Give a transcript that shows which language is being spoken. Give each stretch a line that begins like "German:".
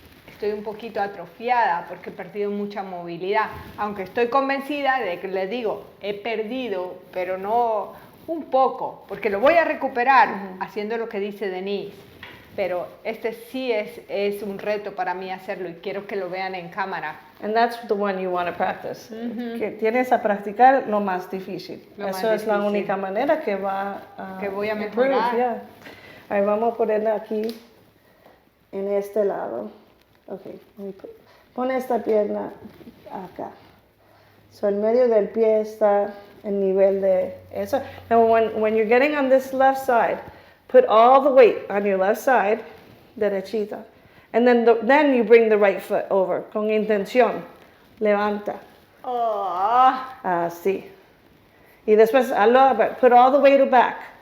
Spanish: Estoy un poquito atrofiada porque he perdido mucha movilidad, aunque estoy convencida de que les digo, he perdido, pero no un poco, porque lo voy a recuperar haciendo lo que dice Denise, pero este sí es un reto para mí hacerlo y quiero que lo vean en cámara.
English: And that's the one you want to practice.
Spanish: Que tienes a practicar lo más difícil. Eso es la única manera que va a que voy a mejorar.
English: Yeah.
Spanish: Ahí vamos a ponerla aquí en este lado.
English: Okay, let me
Spanish: Pon esta pierna acá. So el medio del pie está en nivel de eso.
English: Now when you're getting on this left side, put all the weight on your left side, derechita. And then you bring the right foot over,
Spanish: con intención. Levanta. Oh. Así. Y después,
English: put all the weight back.